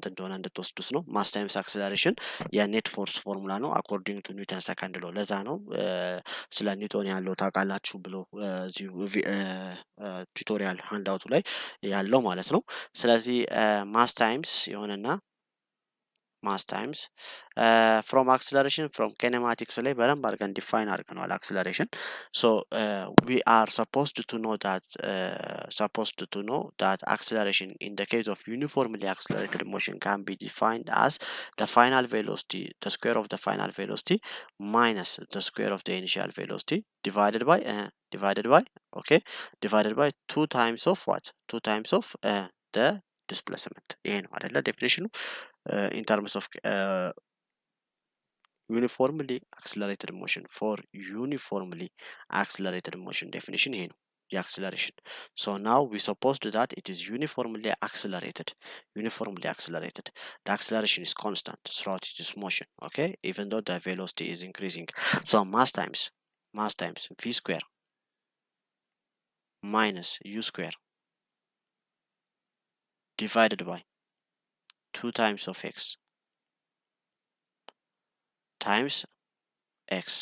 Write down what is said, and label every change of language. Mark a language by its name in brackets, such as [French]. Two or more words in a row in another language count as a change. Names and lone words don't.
[Amharic] እንደሆነ እንድትወስዱት ነው። [English] mass times acceleration [Amharic] የኔት [English] force formula [Amharic] ነው [English] according to Newton second law። [Amharic] ለዛ ነው ስለ ኒውቶን ያለው ታውቃላችሁ ብሎ እዚሁ ቱቶሪያል ሃንዳውቱ ላይ ያለው ማለት ነው። ስለዚህ [English] mass times [Amharic] የሆነና [English] mass times from acceleration from kinematics [Amharic] ላይ በደንብ አድርገን ዲፋይን አድርገነዋል አክስለሬሽን። [English] so we are supposed to know that acceleration in the case of uniformly accelerated motion can be defined as the final velocity, the square of the final velocity minus the square of the initial velocity divided by okay, divided by 2 times of what? 2 times of the displacement. [Amharic] ይሄ ነው አይደለ ዴፊኒሽኑ [English] in terms of uniformly accelerated motion. For uniformly accelerated motion definition [Amharic] ይሄ ነው የአክስለሬሽን። [English] So now we supposed that it is uniformly accelerated. The acceleration is constant throughout its motion, okay, even though the velocity is increasing. So mass times v square minus u square divided by 2 times of x times x.